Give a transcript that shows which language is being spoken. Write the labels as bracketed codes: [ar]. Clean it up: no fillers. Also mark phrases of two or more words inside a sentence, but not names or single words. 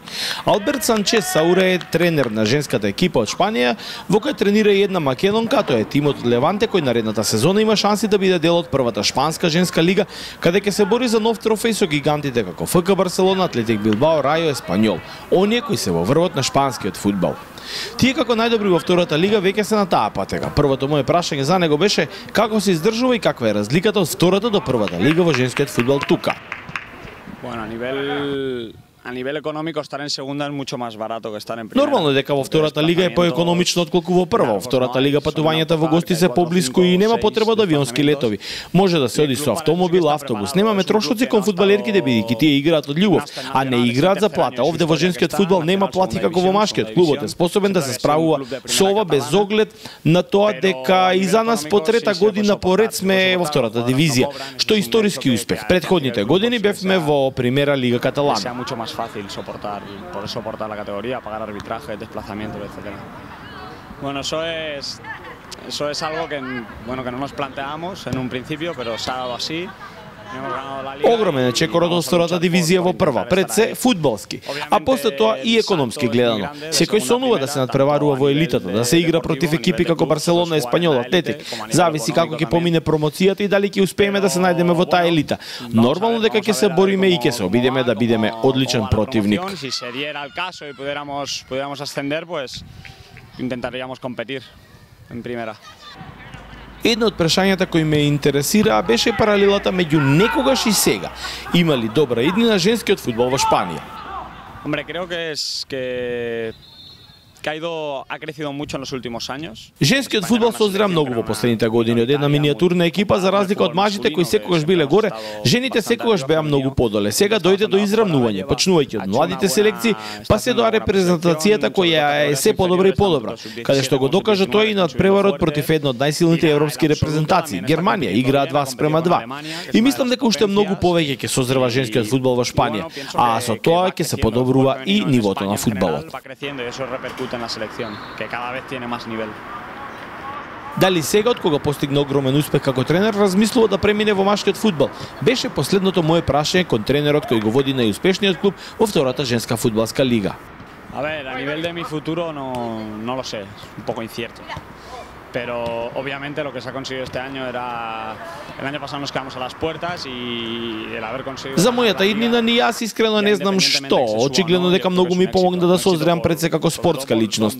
[mk] Алберт Санчес Сауре е тренер на женската екипа од Шпанија, во која тренира и една македонка, тоа е тимот од Леванте кој наредната сезона има шанси да биде дел од првата шпанска женска лига, каде ќе се бори за нов трофеј со гигантите како ФК Барселона, Атлетик Билбао, Рајо, Еспањол, оние кои се во врвот на шпанскиот фудбал. Тие како најдобри во втората лига веќе се на таа патека. Првото моје прашање за него беше како се издржува и каква е разликата од втората до првата лига во женскиот фудбал тука. [es] Bueno, a nivel económico estar en segunda es mucho más barato que estar en primera. [mk] Нормално е дека во втората лига е поекономично отколку во прва. Во втората лига патувањата во гости се поблиску и нема потреба од авионски летови. Може да се оди со автомобил, автобус. Немаме трошоци кон фудбалерките бидејќи тие играат од љубов, а не играат за плата. Овде во женскиот фудбал нема плати како во машкиот. Клубот е способен да се справува со ова без оглед на тоа дека и за нас по трета година поред сме во втората дивизија, што е историски успех. Предходните години бевме во Примера лига Каталана. [es] Fácil soportar la categoría, pagar arbitraje, desplazamientos, etc. Bueno, eso es algo que no nos planteamos en un principio, pero se ha dado así. [mk] Огромен е чекорот од втората дивизија во прва, пред се фудбалски, а после тоа и економски гледано. Секој сонува да се надпреварува во елитата, да се игра против екипи како Барселона, Еспањол, Атлетик. Зависи како ќе помине промоцијата и дали ќе успееме да се најдеме во таа елита. Нормално дека ќе се бориме и ќе се обидеме да бидеме одличен противник. [es] Si se diera el caso y pudiéramos ascender, pues intentaríamos competir en primera. [mk] Едно од прашањата кои ме интересира беше паралелата меѓу некогаш и сега. Има ли добра иднина женскиот фудбал во Шпанија? [es] Hombre, creo que ha crecido mucho en los últimos años. [mk] Женскиот фудбал се озря многу во последните години. Од една миниатурна екипа, за разлика од мажите кои секогаш биле горе, жените секогаш беа многу подоле. Сега дојде до израмнување, почнувајќи од младите селекции, па се до репрезентацијата која е се подобра и подобра, каде што го докажа тоа и надпреварот против една од најсилните европски репрезентации. Германија играа 2:2. И мислам дека уште многу повеќе ќе созрва женскиот фудбал во Шпанија, а со тоа ќе се подобрува и нивото на фудбалот. [es] En la selección, que cada vez tiene más nivel. [mk] Дали сега, од кога постигна огромен успех како тренер, размислува да премине во машкиот фудбал? Беше последното мое прашање кон тренерот кој го води најуспешниот клуб во втората женска фудбалска лига. [es] A ver, a nivel de mi futuro no lo sé, es un poco incierto. Pero obviamente lo que se ha conseguido este año era... El año pasado nos quedamos a las puertas y el haber conseguido... [mk] За мојата иднина ни јас искрено не знам што. Очигледно дека многу ми помогна да созреам пред се како спортска личност.